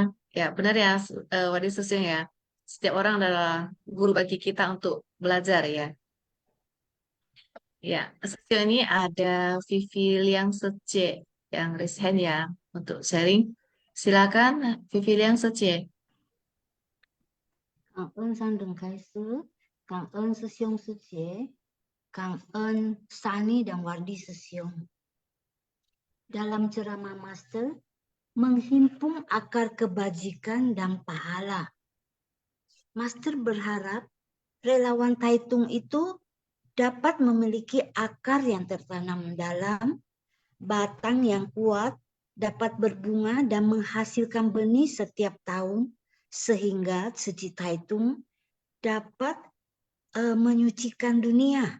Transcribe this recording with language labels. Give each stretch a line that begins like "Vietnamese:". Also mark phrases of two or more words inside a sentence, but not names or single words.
Indonesian: Ya benar ya, Wadi Susyong ya. Setiap orang adalah guru bagi kita untuk belajar ya. Ya, Susyong ini ada Vivi Liang Sece yang
English: raise hand
Indonesian: ya untuk sharing. Silakan Vivi Liang Sece.
Chinese: 感恩三等开师，感恩师兄师姐，
Indonesian: Kang En, Sani, dan Wardi Sesiong. Dalam ceramah Master, menghimpun akar kebajikan dan pahala. Master berharap relawan Taitung itu dapat memiliki akar yang tertanam dalam, batang yang kuat, dapat berbunga dan menghasilkan benih setiap tahun, sehingga Suci Taitung dapat menyucikan dunia.